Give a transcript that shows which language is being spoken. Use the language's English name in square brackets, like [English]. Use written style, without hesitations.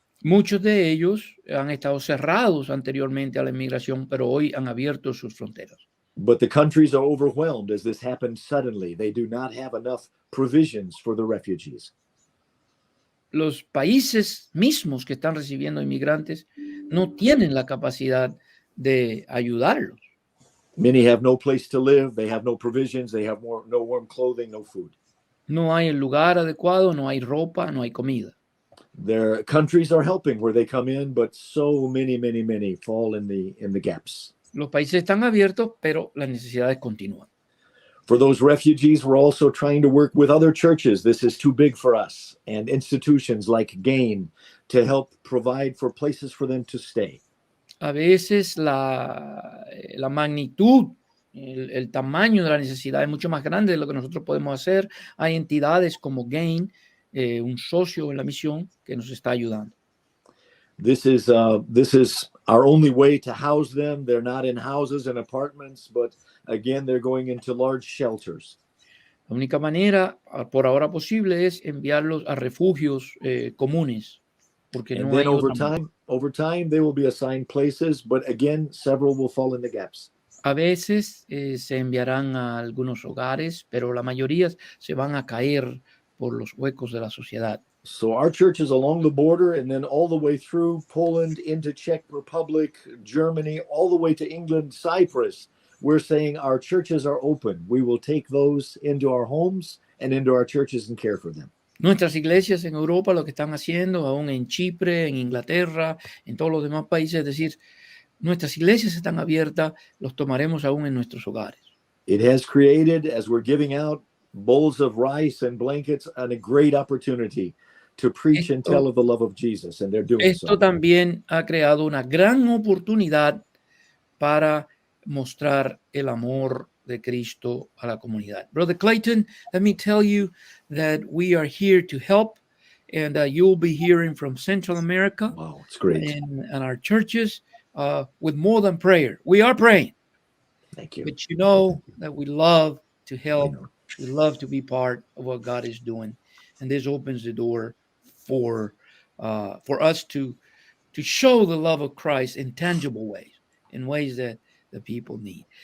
[Spanish] Muchos de ellos han estado cerrados anteriormente a la inmigración, pero hoy han abierto sus fronteras. [English] But the countries are overwhelmed as this happened suddenly. They do not have enough provisions for the refugees. [Spanish] Los países mismos que están recibiendo inmigrantes no tienen la capacidad de ayudarlos. [English] Many have no place to live. They have no provisions. They have no warm clothing, no food. [Spanish] No hay el lugar adecuado, no hay ropa, no hay comida. [English] Their countries are helping where they come in, but so many fall in the gaps. [Spanish] Los países están abiertos, pero las necesidades continúan. [English] For those refugees, we're also trying to work with other churches. This is too big for us, and institutions like GAIN to help provide for places for them to stay. [Spanish] A veces la magnitud, el tamaño de la necesidad es mucho más grande de lo que nosotros podemos hacer. Hay entidades como GAIN, un socio en la misión, que nos está ayudando. [English] This is our only way to house them. They're not in houses and apartments, but again, they're going into large shelters. [Spanish] La única manera, por ahora posible, es enviarlos a refugios comunes, porque [English] And [Spanish] no [English] then [Spanish] hay [English] over time, they will be assigned places, but again, several will fall in the gaps. [Spanish] A veces se enviarán a algunos hogares, pero la mayoría se van a caer por los huecos de la sociedad. [English] So our church is along the border and then all the way through Poland into Czech Republic, Germany, all the way to England, Cyprus. We're saying our churches are open. We will take those into our homes and into our churches and care for them. [Spanish] Nuestras iglesias en Europa lo que están haciendo, aún en Chipre, en Inglaterra, en todos los demás países, es decir, nuestras iglesias están abiertas, los tomaremos aún en nuestros hogares. [English] It has created, as we're giving out bowls of rice and blankets, a great opportunity to preach and tell of the love of Jesus, and they're doing [Spanish] Esto [English] so. [Spanish] también ha creado una gran oportunidad para mostrar el amor de Cristo a la comunidad. [English] Brother Clayton, let me tell you that we are here to help, and you'll be hearing from Central America. Wow, it's great. And our churches with more than prayer. We are praying. Thank you. But you know that we love to help We love to be part of what God is doing, and this opens the door for us to show the love of Christ in tangible ways, in ways that the people need.